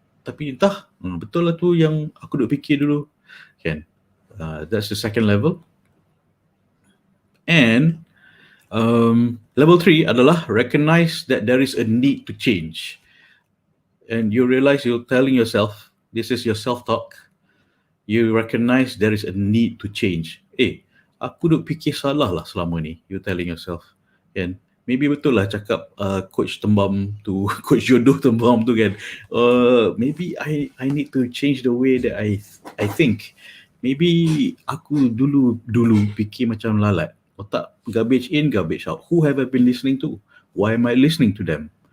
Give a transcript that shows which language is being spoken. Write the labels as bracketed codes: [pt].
[ms] Tapi entah, betul lah tu yang aku duk fikir dulu. Kan? [en] That's the second level. And level 3 [ms] adalah [en] recognize that there is a need to change. And you realize you're telling yourself, this is your self-talk. You recognize there is a need to change. [ms] Aku duk fikir salah lah selama ni. [en] You're telling yourself. And maybe [ms] betul lah cakap Coach Tembam tu, Coach Jodoh Tembam tu kan. [en] Maybe I need to change the way that I think. Maybe [ms] aku dulu fikir macam lalat. Otak [en] garbage in, garbage out. Who have I been listening to? Why am I listening to them?